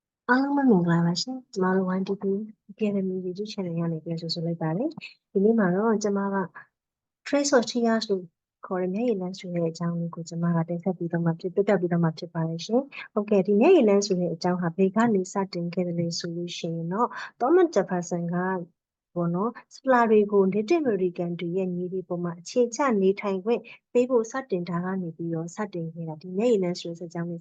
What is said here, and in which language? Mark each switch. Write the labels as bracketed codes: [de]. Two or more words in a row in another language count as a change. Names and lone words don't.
[my] အားလုံးပဲမင်္ဂလာပါရှင်ကျမတို့ YDP Academy YouTube Channel ကနေပြန်ဆိုလိုက်ပါတယ်ဒီနေ့မှာတော့ကျမက [en] trace of tears [my] လို့ခေါ်တဲ့မျက်ရည်လမ်းဆိုတဲ့အကြောင်းလေးကိုကျမကတင်ဆက်ပြီးတော့မှပြတက်ပြီးတော့မှဖြစ်ပါတယ်ရှင်ဟုတ်ကဲ့ဒီမျက်ရည်လမ်းဆိုတဲ့အကြောင်းဟာဘယ်ကနေစတင် ခဲ့တယ်လဲဆိုလို့ရှိရင်တော့ Thomas Jefferson ကပေါ့နော်စပလာတွေကို Native American တွေရဲ့ညီတွေပေါ်မှာအခြေချနေထိုင်ခွင့်ပေးဖို့စတင်တာကနေပြီးတော့စတင်ခဲ့တာဒီမျက်ရည်လမ်းဆိုတဲ့အကြောင်းလေးစ